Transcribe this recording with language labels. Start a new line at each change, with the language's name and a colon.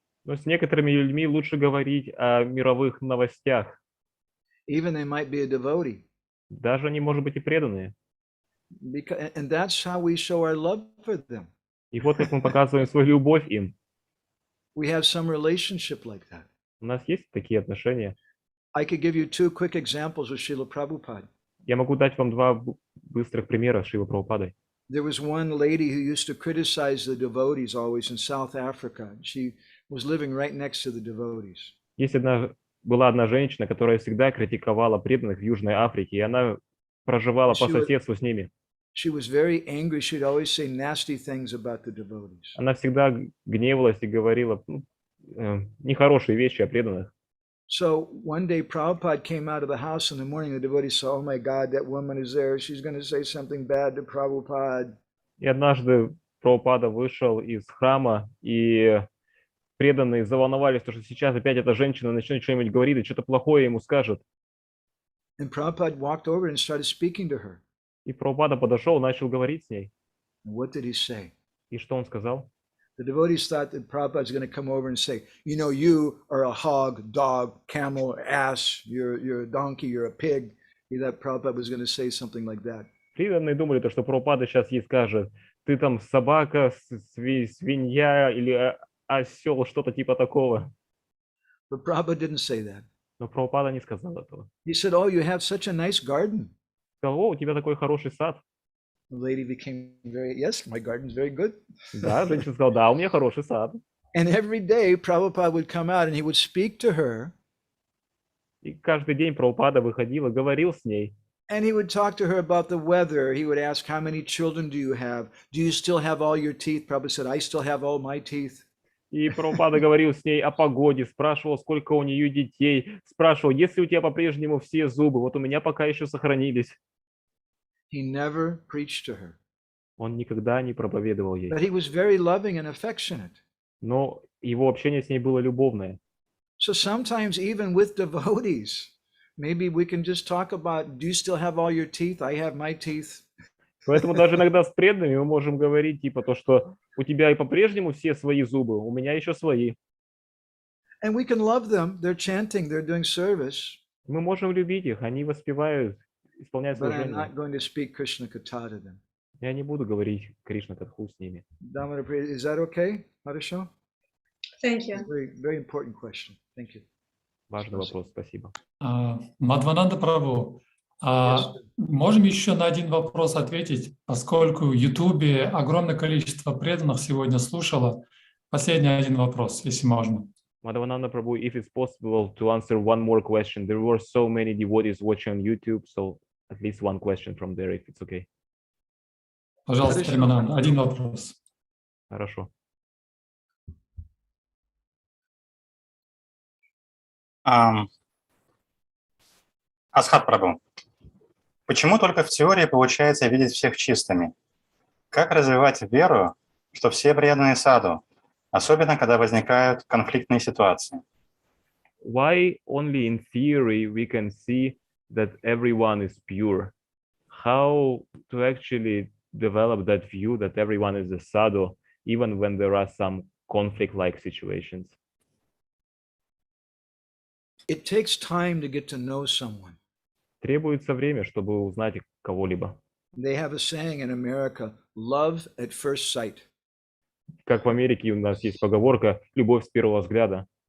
Russian: Но с некоторыми людьми лучше говорить о мировых новостях.
English: Even they might be a devotee.
Russian: Даже они, может быть, и преданные.
English: And that's how we show our love for them.
Russian: И вот как мы показываем свою любовь им.
English: We have some relationship like that.
Russian: У нас есть такие отношения.
English: I could give you two quick examples with Srila Prabhupada.
Russian: Я могу дать вам два быстрых примера с Шрилой Прабхупадой.
English: There was one lady who used to criticize the devotees always in South Africa. She was living right next to the devotees.
Russian: Была одна женщина, которая всегда критиковала преданных в Южной Африке, и она проживала по соседству с ними.
English: She was very angry. She'd always say nasty things about the devotees.
Russian: Она всегда гневалась и говорила нехорошие вещи о преданных.
English: So one day Prabhupada came out of the house in the morning. The devotees saw, oh my God, that woman is there. She's going to say something bad to Prabhupada.
Russian: И однажды Прабхупада вышел из храма, и преданные заволновались, что сейчас опять эта женщина начнет что-нибудь говорить, и что-то плохое ему скажет.
English: And Prabhupada walked over and started speaking to her.
Russian: И Прабхупада подошел, начал говорить с ней.
English: And what did he say?
Russian: И что он сказал?
English: The devotees thought that Prabhupada was going to come over and say, you know, you are a hog, dog, camel, ass, you're a donkey, you're a pig. He thought Prabhupada was going to say something like that.
Russian: Преданные думали, что Прабхупада сейчас ей скажет, ты там собака, свинья или осел, что-то типа такого.
English: But Prabhupada didn't say that.
Russian: Но Прабхупада не сказал этого.
English: He said, oh, you have such a nice garden.
Russian: Сказал, о, у тебя такой хороший сад.
English: The lady became yes, my garden's very good.
Russian: Да, женщина сказала, да, у меня хороший сад.
English: And every day Prabhupada would come out and he would speak to her.
Russian: И каждый день Прабхупада выходил и говорил с ней.
English: And he would talk to her about the weather. He would ask, how many children do you have? Do you still have all your teeth? Prabhupada said, I still have all my teeth.
Russian: И Прабхупада говорил с ней о погоде, спрашивал, сколько у нее детей, спрашивал, есть ли у тебя по-прежнему все зубы, вот у меня пока еще сохранились.
English: He never preached to her.
Russian: Он никогда не проповедовал ей.
English: But he was very loving and affectionate.
Russian: Но его общение с ней было любовное.
English: So sometimes even with devotees, maybe we can just talk about, do you still have all your teeth? I have my teeth.
Russian: Поэтому даже иногда с преданными мы можем говорить типа то, что у тебя и по-прежнему все свои зубы, у меня еще свои.
English: And we can love them. They're chanting, they're doing service.
Russian: Мы можем любить их, они воспевают, исполняют
English: But I'm
Russian: служение.
English: not going to speak Krishna Katha to them.
Russian: Я не буду говорить Кришна Катху с ними.
English: DAMODARA, is that okay, Harisho? Thank you. Very, very important question. Thank you.
Russian: Важный вопрос, спасибо. Мадхавананда Прабху, можем еще на один вопрос ответить, поскольку в Ютубе огромное количество преданных сегодня слушало. Последний один вопрос, если можно.
English: Madhavananda Prabhu, if it's possible to answer one more question. There were so many devotees watching on YouTube, so at least one question from there, if it's okay.
Russian: Пожалуйста, Примананда, один вопрос. Хорошо. Асхат Прабху, почему только в теории получается видеть всех чистыми? Как развивать веру, что все преданные саду, особенно когда возникают конфликтные ситуации?
English: Why only in theory we can see that everyone is pure? How to actually develop that view that everyone is a sadhu, even when there are some conflict-like situations? It takes time to get to know someone.
Russian: Требуется время, чтобы узнать кого-либо.
English: They have a saying in America, love at first sight.
Russian: Как в Америке у нас есть поговорка «любовь с первого взгляда».